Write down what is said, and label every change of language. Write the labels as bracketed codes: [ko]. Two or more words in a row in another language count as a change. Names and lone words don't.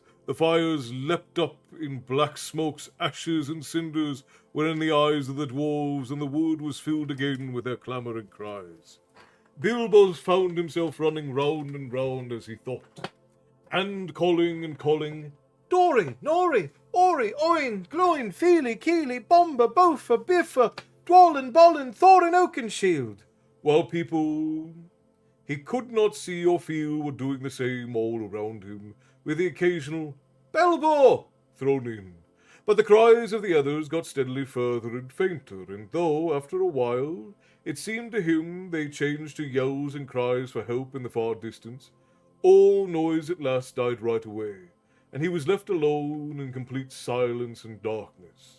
[en] The fires leapt up in black smokes, ashes, and cinders were in the eyes of the dwarves, and the wood was filled again with their clamouring cries. Bilbo found himself running round and round as he thought, and calling, Dory, Nori, Ori, Oin, Gloin, Feely, Keely, Bomber, Bofa, Biffa, Dwalin, Bolin, Thorin, Oakenshield, while people he could not see or feel were doing the same all around him, with the occasional Bilbo thrown in. But the cries of the others got steadily further and fainter, and though, after a while, it seemed to him they changed to yells and cries for help in the far distance, all noise at last died right away, and he was left alone in complete silence and darkness.